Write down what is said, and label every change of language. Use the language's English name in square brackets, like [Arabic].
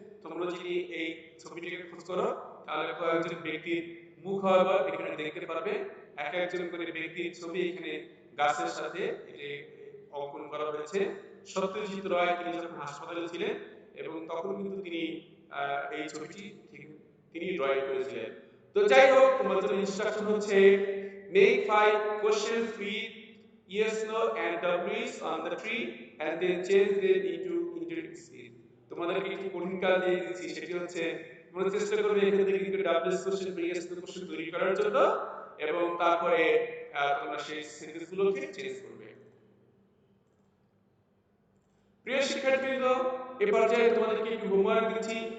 [Bangla] তোমরা যদি এই ছবিটিকে খোঁজ করো তাহলে কয়েকজন ব্যক্তির মুখ হয়তো এখানে দেখতে পারবে। এক একজন করে ব্যক্তির ছবি এখানে গাছের সাথে এটি অঙ্কন করা হয়েছে। সত্যজিৎ রায় তিনি যখন হাসপাতালে ছিলেন এবং তখন কিন্তু তিনি এই ছবিটি তিনি ড্রয়িং করেছিলেন। তো যাই হোক, তোমাদের জন্য ইনস্ট্রাকশন হচ্ছে [English] make 5 questions with yes no and w's on the tree and then change them into interactive. [Bangla] তোমাদেরকে একটি কঠিন কাজ দিয়ে দিচ্ছি, সেটি হচ্ছে তোমরা চেষ্টা করবে এখান থেকে কিছু ডাব্লিউএস কোশ্চেন বা ইয়েস নো কোশ্চেন তৈরি করার জন্য এবং তারপরে তোমরা সেই সেন্টেন্সগুলোকে চেঞ্জ করবে। প্রিয় শিক্ষার্থীবৃন্দ, এ পর্যায়ে তোমাদেরকে একটু হোমওয়ার্ক দিচ্ছি।